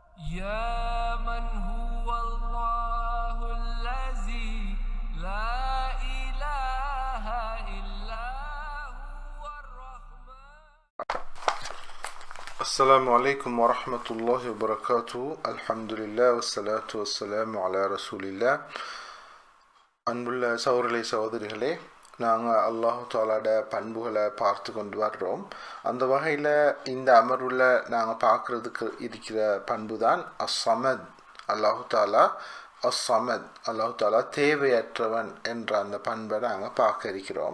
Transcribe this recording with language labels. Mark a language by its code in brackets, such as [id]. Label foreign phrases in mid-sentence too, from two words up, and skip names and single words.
[ar] يا من هو الله الذي لا إله إلا هو الرحمن. السلام عليكم ورحمة الله وبركاته. الحمد لله والصلاة والسلام على رسول الله. [ta] அன்புள்ள சகோதரர்களே சகோதரிகளே, நாங்கள் [ar] الله تعالى [ta] பண்புகளை பார்த்து கொண்டு வர்றோம். அந்த வகையில் இந்த அமர்வில் நாங்கள் பார்க்குறதுக்கு இருக்கிற பண்பு தான் அஸ்ஸமத். [ar] الله تعالى [ta] அஸ்ஸமத், [ar] الله تعالى [ta] தேவையற்றவன் என்ற அந்த பண்பை நாங்கள் பார்க்க இருக்கிறோம்.